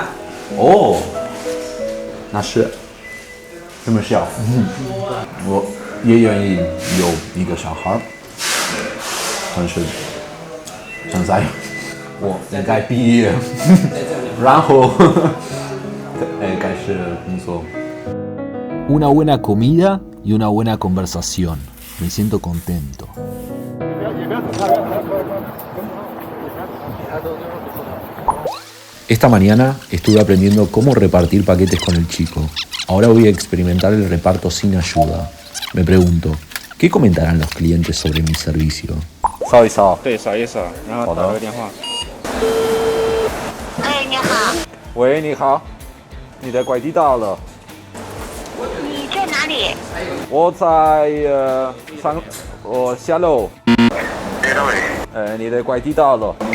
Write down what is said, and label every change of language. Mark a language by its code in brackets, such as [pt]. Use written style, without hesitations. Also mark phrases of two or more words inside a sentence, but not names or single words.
[zh] 哦，那是这么小。我也愿意有一个小孩儿，但是现在我应该毕业，然后开始工作。 [es] Una buena comida y una buena conversación. Me siento contento. Esta mañana estuve aprendiendo cómo repartir paquetes con el chico. Ahora voy a experimentar el reparto sin ayuda. Me pregunto, ¿qué comentarán los clientes sobre mi servicio? [zh] 扫一扫。对，扫一扫，然后打个电话。哎，你好。喂，你好，你的快递到了。你在哪里？我在我下楼。你的快递到了。